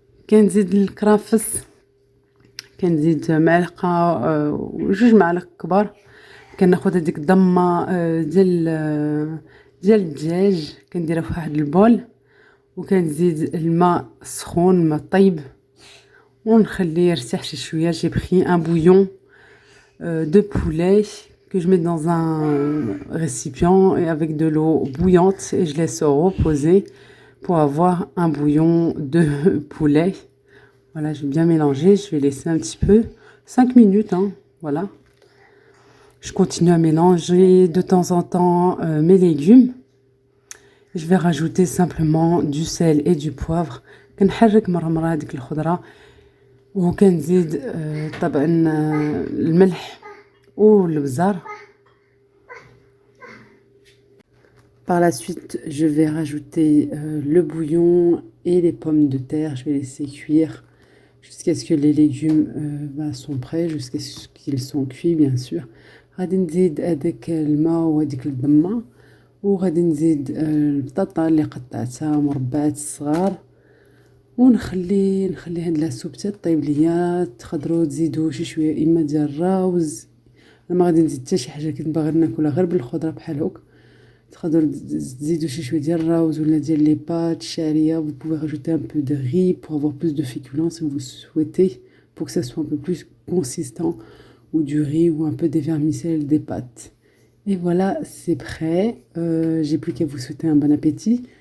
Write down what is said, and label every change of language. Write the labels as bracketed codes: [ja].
[ar] كنزيد الكرافس كنزيد معلقة وجوج معالق كبار. كناخد هذيك الضمة ديال الدجاج كنديرها في واحد البول وكنزيد الماء سخون الماء طيب ونخليه يرتاح شي شويه. [fr] J'ai pris un bouillon de poulet que je mets dans un récipient et avec de l'eau bouillante et je laisse reposer pour avoir un bouillon de poulet. Voilà, je vais bien mélanger, je vais laisser un petit peu 5 minutes hein, voilà. Je continue à mélanger de temps en temps mes légumes. Je vais rajouter simplement du sel et du poivre. [ar] كنحرك مرة هذيك الخضرة وكنزيد طبعا الملح والبزار. [fr] Par la suite, je vais rajouter le bouillon et les pommes de terre. Je vais laisser cuire jusqu'à ce que les légumes sont prêts, jusqu'à ce qu'ils sont cuits bien sûr. [ar] غادي نزيد هذاك الماء وهذيك الضمة وغادي نزيد البطاطا اللي قطعتها مربعات صغار ونخلي هاد لاسوب طيب ليا. تقدروا تزيدوا شي شويه اما ديال الراوز. انا ما غادي نزيد حتى شي حاجه كنت باغا ناكلها غير بالخضره بحال هوك. تقدروا تزيدوا شي شويه ديال الراوز ولا ديال لي بات الشعريه. [fr] Vous pouvez rajouter un peu de riz pour avoir plus de féculence si vous souhaitez, pour que ça soit un peu plus consistant, ou du riz ou un peu des vermicelles, des pâtes. Et voilà, c'est prêt. J'ai plus qu'à vous souhaiter un bon appétit.